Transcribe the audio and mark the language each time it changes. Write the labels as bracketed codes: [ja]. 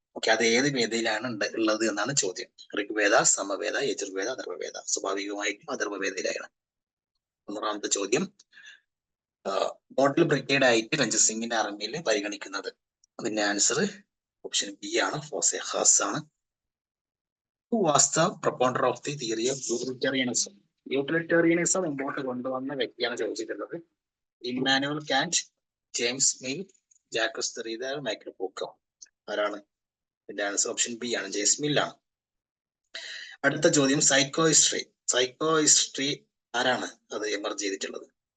[ml] Okay, അത് ഏത് വേദയിലാണ് ഉള്ളത് എന്നാണ് ചോദ്യം. ഋഗ്വേദ, സമവേദ, യജുർവേദ, അഥർവവേദ. സ്വാഭാവികമായിട്ടും അഥർവവേദയിലാണ്. 100-ാമത്തെ ചോദ്യം, മോഡൽ ബ്രിഗേഡ് ആയിട്ട് രഞ്ജിത് സിംഗിന്റെ ആർമിയിൽ പരിഗണിക്കുന്നത്. അതിന്റെ ആൻസർ ഓപ്ഷൻ ബി ആണ്, ഫോസെ ഹാസ് ആണ്. [en] Who was the propounder of the theory of utilitarianism? [ml] Utilitarianism മുമ്പോട്ട് കൊണ്ടുവന്ന വ്യക്തിയാണ് ചോദിച്ചിട്ടുള്ളത്. Emmanuel Kant, James mill, Jacques ദെറിഡ, Michael Foucault. ആരാണ്? ഇതിന്റെ ആൻസർ ഓപ്ഷൻ ബി ആണ്, ജെയിംസ് മിൽ ആണ്. അടുത്ത ചോദ്യം, സൈക്കോ ഹിസ്റ്ററി ആരാണ് അത് എമർജ് ചെയ്തിട്ടുള്ളത്?